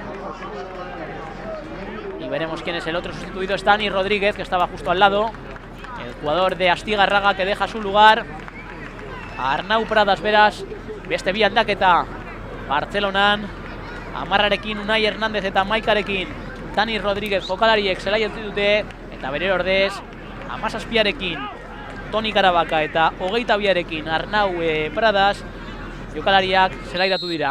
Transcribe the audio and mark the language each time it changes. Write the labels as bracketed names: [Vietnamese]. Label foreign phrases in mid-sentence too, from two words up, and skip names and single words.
[Spanish] Y veremos quién es el otro sustituido. Es Dani Rodríguez, que estaba justo al lado, el jugador de Astigarraga, que deja su lugar a Arnau Pradas. [Basque] Veras beste bi aldaketa Bartzelonan, 10arekin Unai Hernandez eta Maikarekin Dani Rodríguez jokalariek zelai utzi dute, eta bere ordez 17arekin Toni Karabaka eta 22arekin Arnau Pradas jokalariak zelairatu dira.